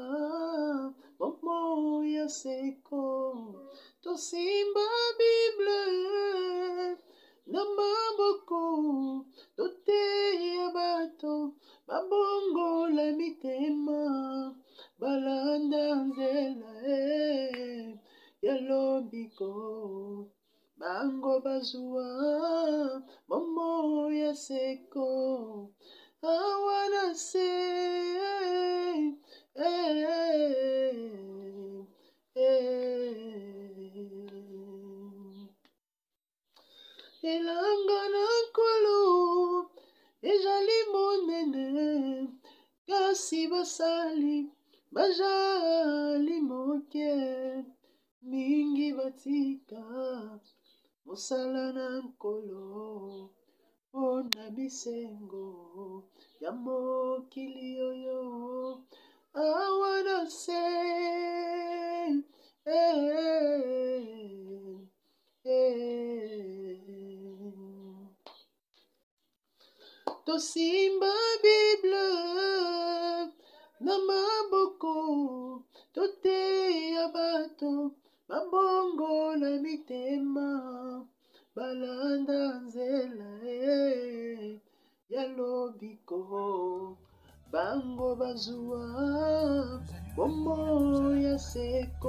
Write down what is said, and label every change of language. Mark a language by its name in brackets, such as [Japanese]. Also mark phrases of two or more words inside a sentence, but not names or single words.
[Lingala] momo ya seko tosimba Bible na maboko toteya bato babongola mitema balanda nzela ya lobiko bango bazwa momo ya seko. [English] I wanna say [Lingala] elanga na nkolo ezali monene kasi basali bajali moke mingi batika mosala na nkolo mpona bisengo ya mokili oyo. [English] I wanna say tosimba Bible [Lingala] na maboko toteya bato babongola mitema balanda nzela ya lobiko bango bazwa momo ya seko.